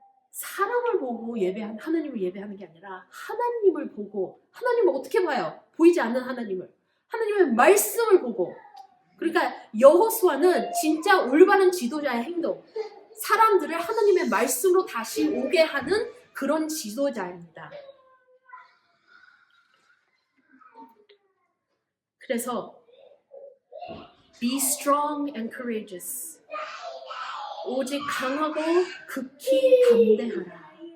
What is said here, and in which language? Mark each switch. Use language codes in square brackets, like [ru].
[ko] 사람을 보고 하나님을 예배하는 게 아니라 하나님을 보고, 하나님을 어떻게 봐요? 보이지 않는 하나님을, 하나님의 말씀을 보고. 그러니까 여호수아는 진짜 올바른 지도자의 행동, 사람들을 하나님의 말씀으로 다시 오게 하는 그런 지도자입니다. 그래서 [en] be strong and courageous. [ko] 오직 강하고 극히 담대하라.